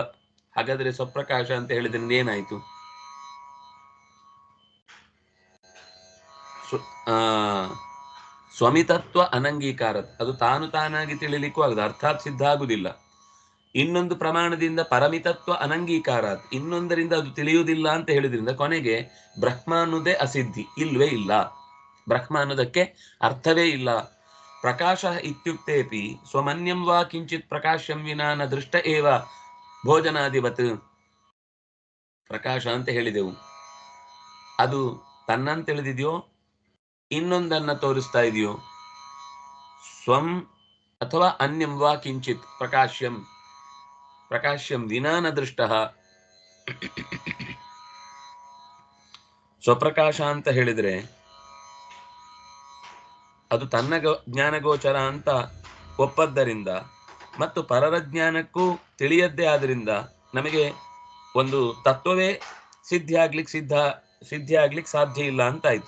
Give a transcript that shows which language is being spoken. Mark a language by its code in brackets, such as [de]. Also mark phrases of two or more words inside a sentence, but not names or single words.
[kn] ಹಾಗಾದ್ರೆ ಸ್ವಪ್ರಕಾಶ ಅಂತ ಹೇಳಿದ್ರಿಂದ ಏನಾಯ್ತು? ಸ್ವಮಿತತ್ವ ಅನಂಗೀಕಾರ, ಅದು ತಾನು ತಾನಾಗಿ ತಿಳಿಲಿಕ್ಕೂ ಆಗುದು, ಅರ್ಥಾತ್ ಸಿದ್ಧ ಆಗುದಿಲ್ಲ. ಇನ್ನೊಂದು ಪ್ರಮಾಣದಿಂದ ಪರಮಿತತ್ವ ಅನಂಗೀಕಾರ, ಇನ್ನೊಂದರಿಂದ ಅದು ತಿಳಿಯುವುದಿಲ್ಲ ಅಂತ ಹೇಳಿದ್ರಿಂದ ಕೊನೆಗೆ ಬ್ರಹ್ಮ ಅನ್ನೋದೇ ಅಸಿದ್ಧಿ, ಇಲ್ವೇ ಇಲ್ಲ. ಬ್ರಹ್ಮ ಅನ್ನೋದಕ್ಕೆ ಅರ್ಥವೇ ಇಲ್ಲ. [sa] ಪ್ರಕಾಶ ಇತ್ಯುಕ್ತೇಪಿ ಸ್ವಮನ್ಯಂ ವಾ ಕಿಂಚಿತ್ ಪ್ರಕಾಶಂ ವಿನಾ ನ ದೃಷ್ಟ ಏವ ಭೋಜನಾದಿವತ್. [kn] ಪ್ರಕಾಶ ಅಂತ ಹೇಳಿದೆವು, ಅದು ತನ್ನಂತ ತಿಳಿದಿದೆಯೋ ಇನ್ನೊಂದನ್ನ ತೋರಿಸ್ತಾ ಇದೆಯೋ? [sa] ಸ್ವಂ ಅಥವಾ ಅನ್ಯಂ ವಾ ಕಿಂಚಿತ್ ಪ್ರಕಾಶ್ಯಂ, ಪ್ರಕಾಶ್ಯಂ ವಿನಾ ನ ದೃಷ್ಟ. [kn] ಸ್ವಪ್ರಕಾಶ ಅಂತ ಹೇಳಿದ್ರೆ ಅದು ತನ್ನ ಜ್ಞಾನಗೋಚರ ಅಂತ ಒಪ್ಪದ್ದರಿಂದ ಮತ್ತು ಪರರ ಜ್ಞಾನಕ್ಕೂ ತಿಳಿಯದ್ದೇ ಆದ್ರಿಂದ ನಮಗೆ ಒಂದು ತತ್ವವೇ ಸಿದ್ಧಿ ಆಗ್ಲಿಕ್ಕೆ ಸಾಧ್ಯ ಇಲ್ಲ ಅಂತಾಯ್ತು.